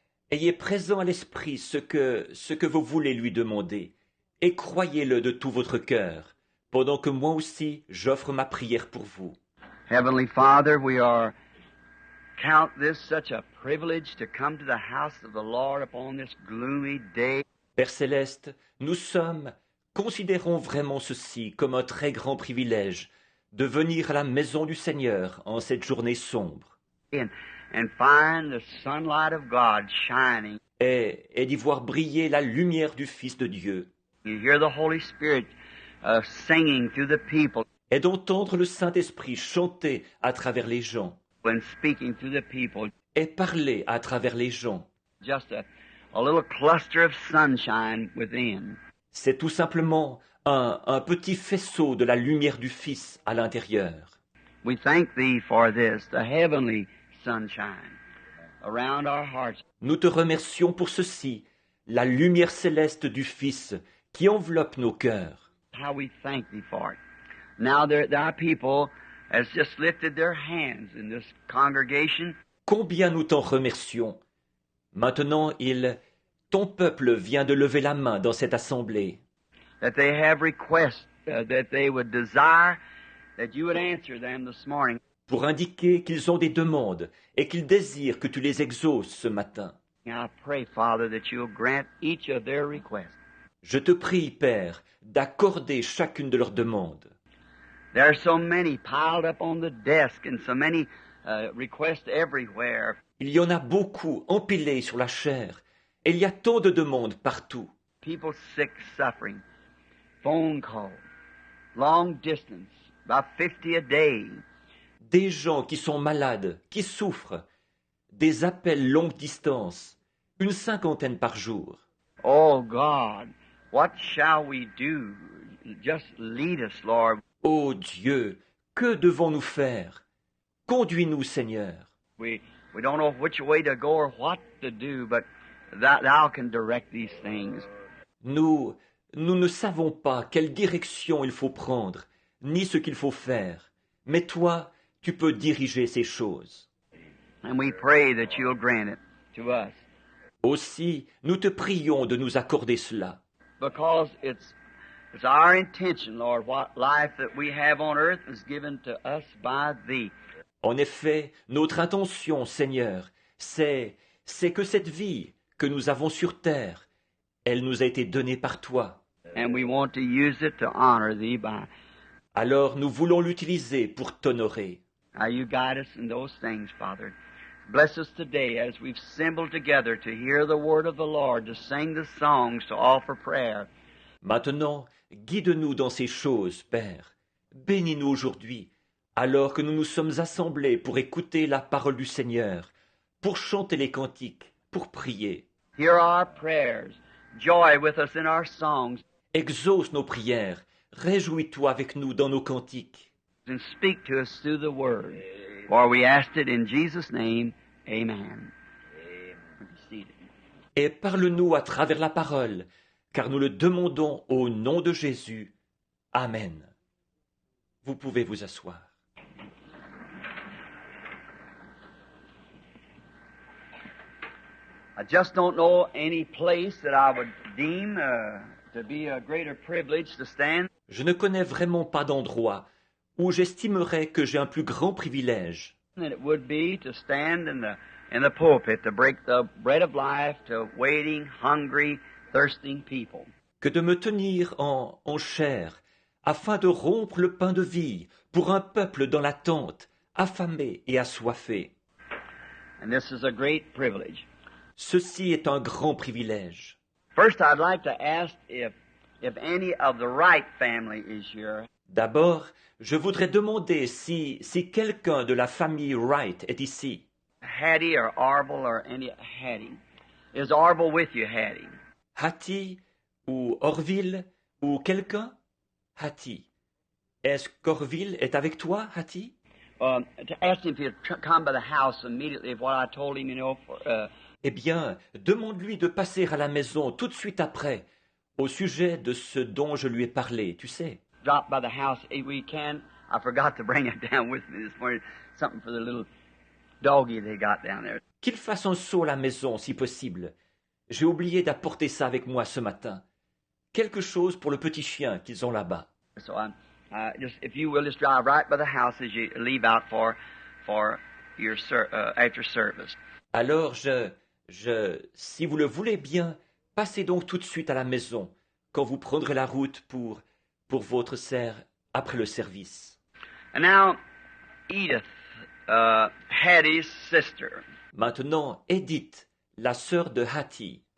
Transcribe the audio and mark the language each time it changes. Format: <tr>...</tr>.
<fr>Ayez présent à l'esprit ce que vous voulez lui demander, et croyez-le de tout votre cœur, pendant que moi aussi j'offre ma prière pour vous.</fr> <en>Heavenly Father, count this such a privilege to come to the house of the Lord upon this gloomy day.</en> <fr>Père céleste, considérons vraiment ceci comme un très grand privilège de venir à la maison du Seigneur en cette journée sombre</fr> <en>And find the sunlight of God shining.</en> <fr>et d'y voir briller la lumière du Fils de Dieu</fr> <en>You hear the Holy Spirit singing through the people</en> <fr>et d'entendre le Saint-Esprit chanter à travers les gens</fr> <en>and speaking through the people.</en> <fr>et parler à travers les gens.</fr> <en>Just a little cluster of sunshine within.</en> <fr>C'est tout simplement un petit faisceau de la lumière du Fils à l'intérieur.</fr> <en>We thank Thee for this, the heavenly sunshine around our hearts.</en> <fr>Nous te remercions pour ceci, la lumière céleste du Fils qui enveloppe nos cœurs.</fr> <en>How we thank Thee for it. Now thy people has just lifted their hands in this congregation.</en> <fr>Combien nous t'en remercions. Maintenant, ton peuple vient de lever la main dans cette assemblée.</fr> <en>That they have requests that they would desire that you would answer them this morning.</en> <fr>Pour indiquer qu'ils ont des demandes et qu'ils désirent que tu les exauces ce matin.</fr> <en>Now I pray, Father, that you'll grant each of their requests.</en> <fr>Je te prie, Père, d'accorder chacune de leurs demandes.</fr> <en>There are so many piled up on the desk and so many requests everywhere.</en> <fr>Il y en a beaucoup empilés sur la chair et il y a tant de demandes partout.</fr> <en>People sick, suffering, phone calls, long distance, about 50 a day.</en> <fr>Des gens qui sont malades, qui souffrent, des appels longue distance, une 50 par jour.</fr> <en>Oh God, what shall we do? Just lead us, Lord.</en> <fr>Ô Dieu, que devons-nous faire? Conduis-nous, Seigneur.</fr> <en>We don't know which way to go or what to do, but Thou can direct these things.</en> <fr>Nous ne savons pas quelle direction il faut prendre, ni ce qu'il faut faire. Mais toi, tu peux diriger ces choses.</fr> <en>And we pray that you'll grant it to us.</en> <fr>Aussi, nous te prions de nous accorder cela.</fr> <en>Because it's our intention, Lord, what life that we have on earth is given to us by Thee.</en> <fr>En effet, notre intention, Seigneur, c'est que cette vie que nous avons sur terre, elle nous a été donnée par toi.</fr> <en>And we want to use it to honor Thee by.</en> <fr>Alors nous voulons l'utiliser pour t'honorer.</fr> <en>Now you guide us in those things, Father. Bless us today as we've assembled together to hear the word of the Lord, to sing the songs, to offer prayer.</en> <fr>Maintenant, guide-nous dans ces choses, Père. Bénis-nous aujourd'hui, alors que nous nous sommes assemblés pour écouter la parole du Seigneur, pour chanter les cantiques, pour prier.</fr> <en>Hear our prayers. Joy with us in our songs.</en> <fr>Exauce nos prières, réjouis-toi avec nous dans nos cantiques.</fr> <en>and speak to us through the Word. For we asked it in Jesus' name. Amen.</en> <fr>Et parle-nous à travers la parole, car nous le demandons au nom de Jésus. Amen. Vous pouvez vous asseoir.</fr> <en>I just don't know any place that I would deem to be a greater privilege to stand.</en> <fr>Je ne connais vraiment pas d'endroit où j'estimerais que j'ai un plus grand privilège</fr> <en>Than it would be to stand in the pulpit to break the bread of life to waiting, hungry, thirsting people.</en> <fr>que de me tenir en chair, afin de rompre le pain de vie pour un peuple dans l'attente, affamé et assoiffé.</fr> <en>And this is a great privilege.</en> <fr>Ceci est un grand privilège.</fr> <en>First, I'd like to ask if any of the Wright family is here.</en> <fr>D'abord, je voudrais demander si quelqu'un de la famille Wright est ici.</fr> <en>Hattie or Arble or any Hattie. Is Arble with you, Hattie?</en> <fr>Hattie ou Orville ou quelqu'un? Hattie. Est-ce qu'Orville est avec toi, Hattie?</fr> <en>To ask him if he'd come by the house immediately of what I told him,</en> <fr>Eh bien, demande-lui de passer à la maison tout de suite après, au sujet de ce dont je lui ai parlé, tu sais.</fr> <en>drop by the house if we can. I forgot to bring it down with me this morning. Something for the little doggy they got down there.</en> <fr>Qu'il fasse un saut à la maison, si possible. J'ai oublié d'apporter ça avec moi ce matin. Quelque chose pour le petit chien qu'ils ont là-bas.</fr> <en>So just if you will just drive right by the house as you leave out for your after service.</en> <fr>Alors si vous le voulez bien, passez donc tout de suite à la maison, quand vous prendrez la route pour votre serre après le service.</fr> <en>And now, Edith, Hattie's sister,</en> <fr>Maintenant, Edith, la sœur de Hattie,</fr>